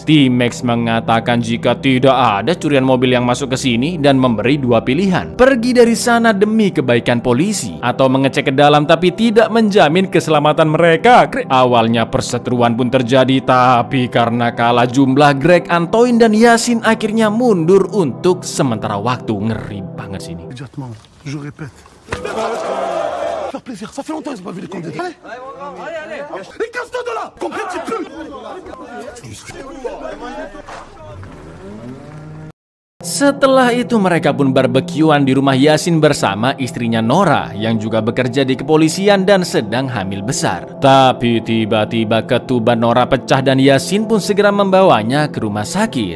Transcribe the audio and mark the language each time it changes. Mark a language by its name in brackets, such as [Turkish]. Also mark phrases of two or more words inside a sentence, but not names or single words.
[Indonesian] T-Max mengatakan jika tidak ada curian mobil yang masuk ke sini dan memberi 2 pilihan: pergi dari sana demi kebaikan polisi atau mengecek ke dalam tapi tidak menjamin keselamatan mereka. Awalnya perseteruan pun terjadi, tapi karena kalah jumlah, Greg, Antoine dan Yasin akhirnya mundur untuk sementara waktu. Ngeri banget sini. [French] Je répète. Faire plaisir, ça fait longtemps qu'ils n'ont pas vu les candidats. Allez. Et casse-toi de là. Comprends un petit peu. [Indonesian] Setelah itu mereka pun barbekyuan di rumah Yasin bersama istrinya Nora yang juga bekerja di kepolisian dan sedang hamil besar. Tapi tiba-tiba ketuban Nora pecah dan Yasin pun segera membawanya ke rumah sakit.